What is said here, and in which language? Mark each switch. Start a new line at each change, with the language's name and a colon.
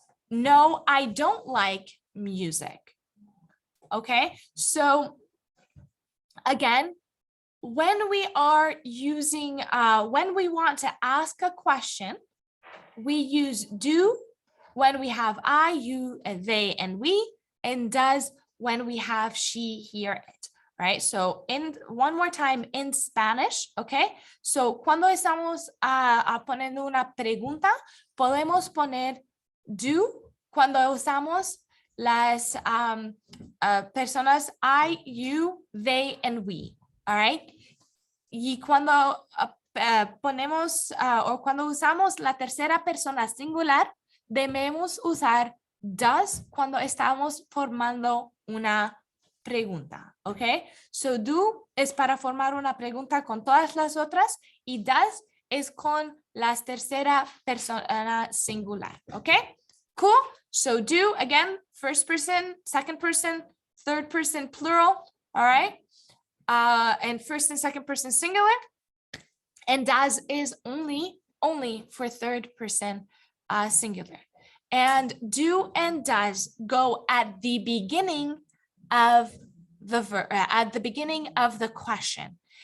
English: No, I don't like music. Okay, so again, when we are using, when we want to ask a question, we use do when we have I, you, and they, and we, and does when we have she, he, or it, right? So in one more time in Spanish, okay?
Spanish: So cuando estamos poniendo una pregunta, podemos poner
English: do
Spanish: cuando usamos las personas
English: I, you, they, and we. All right.
Spanish: Y cuando ponemos o cuando usamos la tercera persona singular, debemos usar does cuando estamos formando una pregunta, ¿ok? So do es para formar una pregunta con todas las otras y does es con la tercera persona singular, ¿ok?
English: Cool. So do, again, first person, second person, third person plural, all right? And first and second person singular. And does is only for third person singular. And do and does go at the beginning of the question.